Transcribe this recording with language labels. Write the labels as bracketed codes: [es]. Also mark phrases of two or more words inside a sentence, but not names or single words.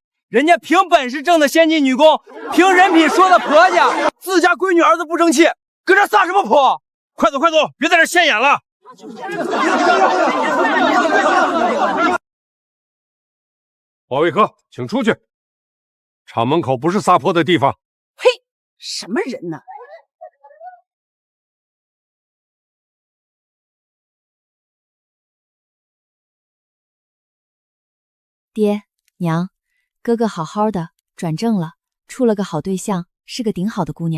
[zh] 人家憑本事掙的先進女工，憑人品說的婆家，自家閨女兒子不爭气，搁這撒什麼潑？快走快走，別在這現眼了。保衛科，請出去。廠門口不是撒潑的地方。嘿，什麼人呢？爹娘，哥哥好好的，轉正了，處了個好對象，是個頂好的姑娘。